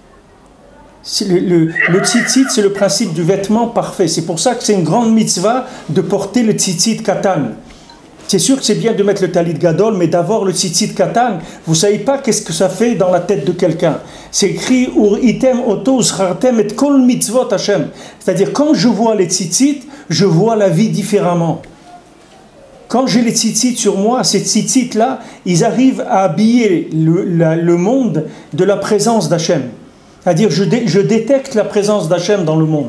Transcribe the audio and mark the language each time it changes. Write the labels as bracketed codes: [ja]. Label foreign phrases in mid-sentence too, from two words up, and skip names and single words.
[fr] Le tzitzit, c'est le principe du vêtement parfait. C'est pour ça que c'est une grande mitzvah de porter le [he] ציצית קטן. [fr] C'est sûr que c'est bien de mettre le [he] טלית גדול, [fr] mais d'avoir le [he] ציצית קטן, [fr] vous ne savez pas qu'est-ce que ça fait dans la tête de quelqu'un. C'est écrit [he] וראיתם אותו וזכרתם את כל מצוות ה. [fr] C'est-à-dire, quand je vois les tzitzit, je vois la vie différemment. Quand j'ai les tzitzit sur moi, ces tzitzit-là, ils arrivent à habiller le monde de la présence d'Hachem. C'est-à-dire, je détecte la présence d'Hachem dans le monde.